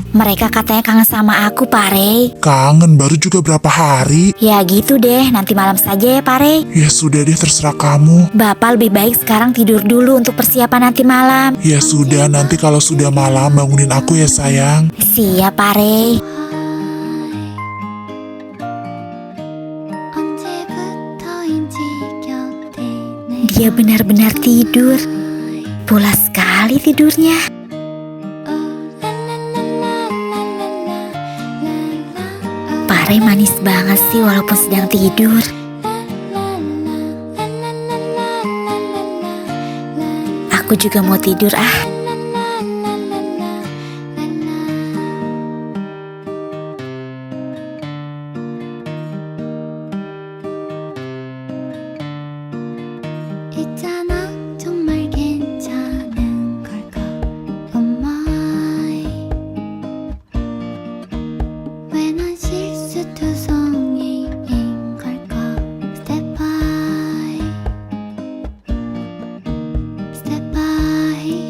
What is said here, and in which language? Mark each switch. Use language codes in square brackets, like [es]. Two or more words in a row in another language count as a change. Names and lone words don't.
[id] Mereka katanya kangen sama aku Pak Rey. Kangen baru juga berapa hari? Ya gitu deh, nanti malam saja ya Pak Rey. Ya sudah deh, terserah kamu. Bapak lebih baik sekarang tidur dulu untuk persiapan nanti malam. Ya sudah, nanti kalau sudah malam bangunin aku ya sayang. Siap Pak Rey. [ko] 언제부터인지 곁에 [id] Dia benar-benar tidur. Pulas sekali tidurnya. Pak Rey manis banget sih walaupun sedang tidur. Aku juga mau tidur ah. [ko] 있잖아 정말 괜찮은 걸까 [en] Oh my [ko] 왜 난 실수투성이인 걸까 [en] Step by Step by